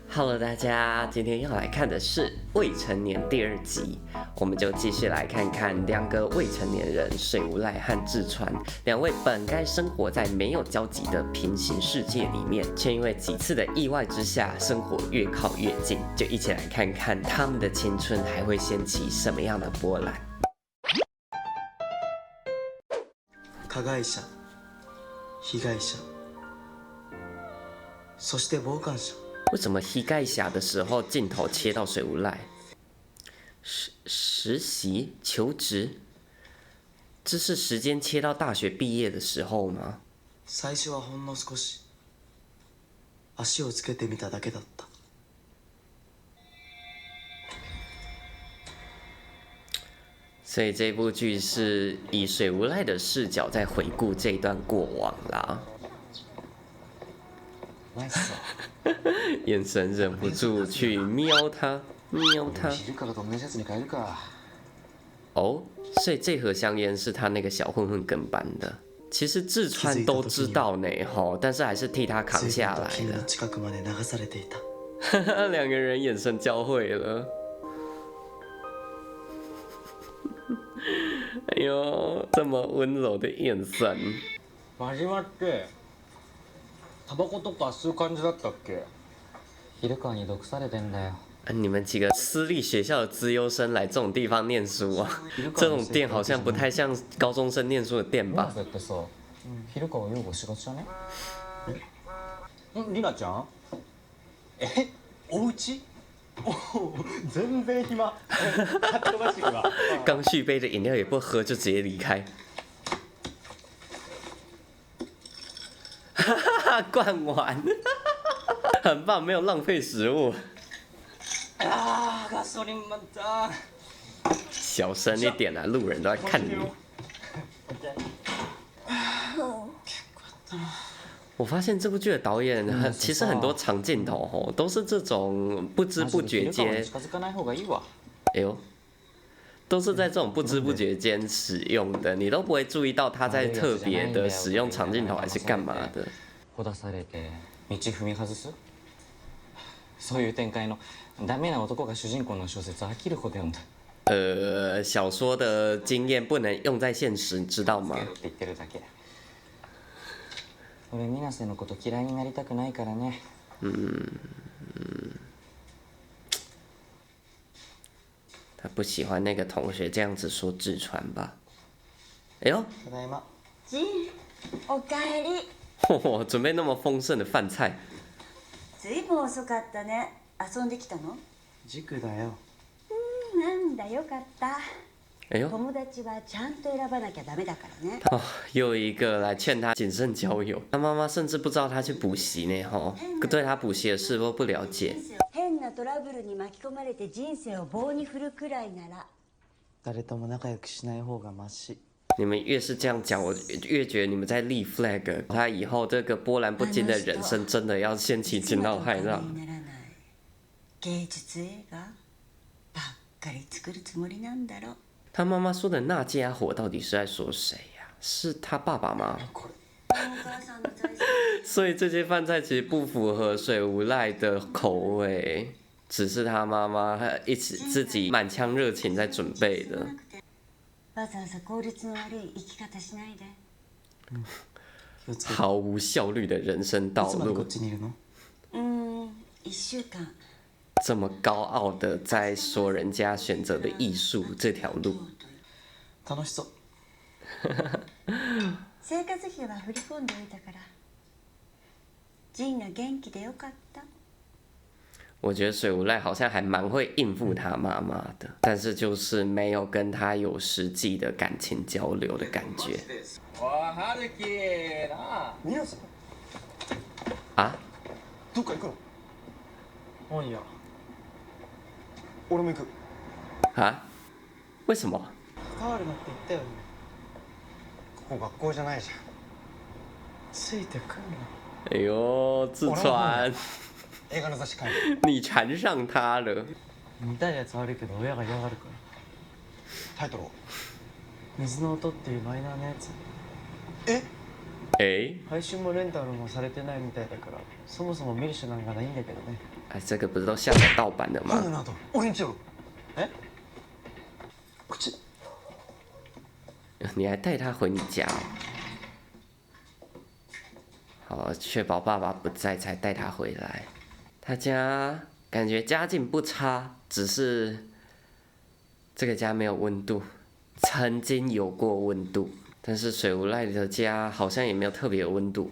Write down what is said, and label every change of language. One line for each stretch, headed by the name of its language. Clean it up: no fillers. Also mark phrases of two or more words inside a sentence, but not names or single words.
Chinese: Hello，大家，今天要来看的是《未成年》第2集，我们就继续来看看两个未成年人水无赖和志川两位本该生活在没有交集的平行世界里面，却因为几次的意外之下，生活越靠越近，就一起来看看他们的青春还会掀起什么样的波澜。
Japanese: 加害者、被害者、そして傍観者。
Chinese: 为什么膝盖下的时候镜头切到水无赖？实习求职，这是时间切到大学毕业的时候吗？
Japanese: 最初はほんの少し足をつけてみただけだった。
Chinese: 所以这部剧是以水无赖的视角在回顾这段过往啦。眼神忍不住去瞄他，瞄他。哦，所以这盒香烟是他那个小混混跟班的。其实志川都知道呢，吼，但是还是替他扛下来了。两个人眼神交汇了。哎呦，这么温柔的眼神。
Japanese: 真島ってタバコとか吸う感じだったっけ？昼川に毒されてんだよ。
Chinese: 你们几个私立学校的资优生来这种地方念书啊？这种店好像不太像高中生念书的店吧？
Japanese: ってさ、昼川を擁護しがちだね。りなちゃん？お家？全然暇。かっ飛ばしてるわ。
Chinese: 刚续杯的饮料也不喝就直接离开。哈哈，灌完，很棒，没有浪费食物。
Japanese: あー、ガソリン満タン。
Chinese: 小声一点啊，路人都在看你。我发现这部剧的导演其实很多长镜头吼都是这种不知不觉间，哎呦，都是在这种不知不觉间使用的，你都不会注意到他在特别的使用长镜头还是干嘛的。
Japanese: ほだされて道踏み外す、そういう展開のダメな男が主人公の小説飽きるほど読んだ。
Chinese: 小说的经验不能用在现实，知道吗？
Japanese: って言ってるだけ。俺水瀬のこと嫌いになりたくないからね。
Chinese: 他不喜欢那个同学这样子说志川吧？哎呦，
Japanese: ただいま。ジン、おかえり。
Chinese: 准备那么丰盛的饭菜。
Japanese: ずいぶん遅かったね。遊んできたの？塾だよ。なんだよかった。
Chinese: 哎呦，
Japanese: 友達はちゃんと選ばなきゃダメだからね。
Chinese: 哦，又一个来劝他谨慎交友。他妈妈甚至不知道他去补习呢，吼，对他补习的事都不了解。
Japanese: 変なトラブルに巻き込まれて人生を棒に振るくらいなら。誰とも仲良くしない方がマシ。
Chinese: 你们越是这样讲，我越觉得你们在立 flag。他以后这个波澜不惊的人生，真的要掀起惊涛骇浪。
Japanese: 芸術映画ばっかり作るつもりなんだろ。
Chinese: 他妈妈说的那家伙到底是在说谁呀？是他爸爸吗？所以这些饭菜其实不符合水无赖的口味，只是他妈妈一起自己满腔热情在准备的。
Japanese: わざわざ効率の悪い生き方しないで。
Chinese: 毫无效率的人生道路。
Japanese: 1週間。
Chinese: 这么高傲的在说人家选择的艺术这条路。
Japanese: 楽しそう。生活費は振り込んでおいたから。ジンが元気でよかった。
Chinese: 我觉得水无赖好像还蛮会应付他妈妈的，但是就是没有跟他有实际的感情交流的感觉。
Japanese: わあ、春樹な。水瀬。
Chinese: 啊？
Japanese: どっか行くの？おいや。俺も行く。
Chinese: 啊？为什么？
Japanese: 関わるなって言ったよね。ここ学校じゃないじゃん。ついてくんな。
Chinese: 哎呦，志川，
Japanese: 映画の雑誌買
Chinese: 你缠上他了。
Japanese: 見たいやつあるけど親が嫌がるから。タイトルは？水の音っていうマイナーなやつ。
Chinese: 哎
Japanese: 配信もレンタルもされてないみたいだからそもそも見る手段がないんだけどね。
Chinese: 哎，这个不是都下载盗版的吗？
Japanese: なんでなと俺んちよ。え？こっち。
Chinese: 你还带他回你家哦？好，确保爸爸不在才带他回来。他家感觉家境不差，只是这个家没有温度，曾经有过温度，但是水无赖的家好像也没有特别有温度。